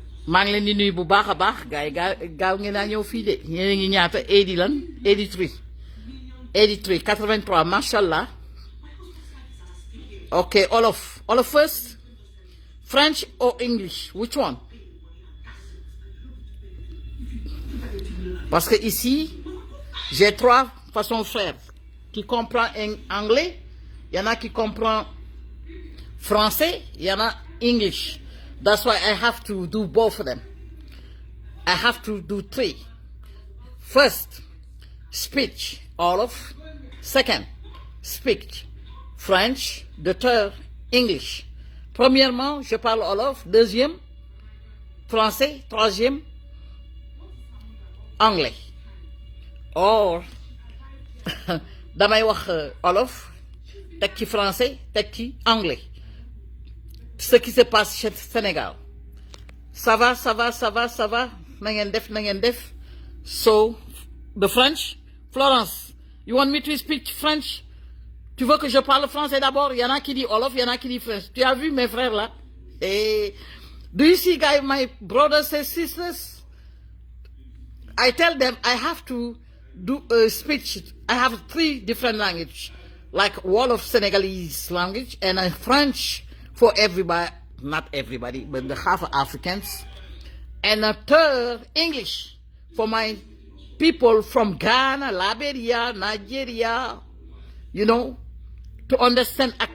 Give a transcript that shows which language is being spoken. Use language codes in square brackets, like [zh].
[wo] maa ngi leen di nuyu bu baax a baax gars yi gaaw ngeen naa ñëw fii de yéen a ngi ñaata 80 lan 83 83 macha allah. [en] Okay, all of first, French or English, which one? [fr] Parce que ici j'ai trois façons de faire. Qui comprend en anglais, il y en a qui comprend français, il y en a English. [en] That's why I have to do both of them. I have to do three. First, speech, all of. Second, speech, French. The third, English. [fr] Premièrement, je parle all of. Deuxième, français. Troisième, anglais. [wo] Or, damay wax olof, teg ci français, teg ci anglais. [fr] Ce qui se passe chez Sénégal. Ça va. [wo] Na ngeen def. [en] So, the French. Florence, you want me to speak French? [fr] Tu veux que je parle français d'abord? Il y en a qui dit Wolof, il y en a qui dit French. Tu as vu mes frères là? Et [en] do you see, guys, my brothers and sisters? I tell them I have to do a speech. I have three different languages, like Wolof Senegalese language and a French for everybody, not everybody, but the half Africans, and a third English for my people from Ghana, Liberia, Nigeria, you know, to understand.